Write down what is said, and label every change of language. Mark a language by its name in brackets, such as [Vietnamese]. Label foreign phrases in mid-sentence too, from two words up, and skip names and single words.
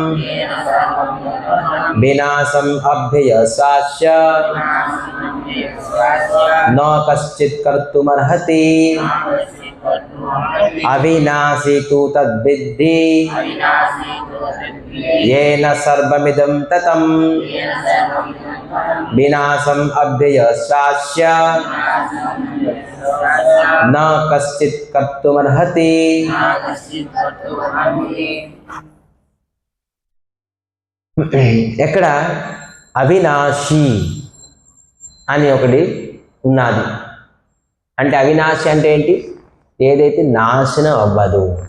[Sanskrit] विनाशं अभ्यय स्वास्य न कश्चित् कर्तुमर्हति अविनाशी तु तद्विद्धि येन सर्वमिदं ततं विनाशम् अभ्यय स्वास्य न कश्चित् कर्तुमर्हति. [Telugu] ఎక్కడ అవినాశి అని ఒకటి ఉన్నది. అంటే అవినాశి అంటే ఏంటి? ఏదైతే నాశనం అవ్వదు.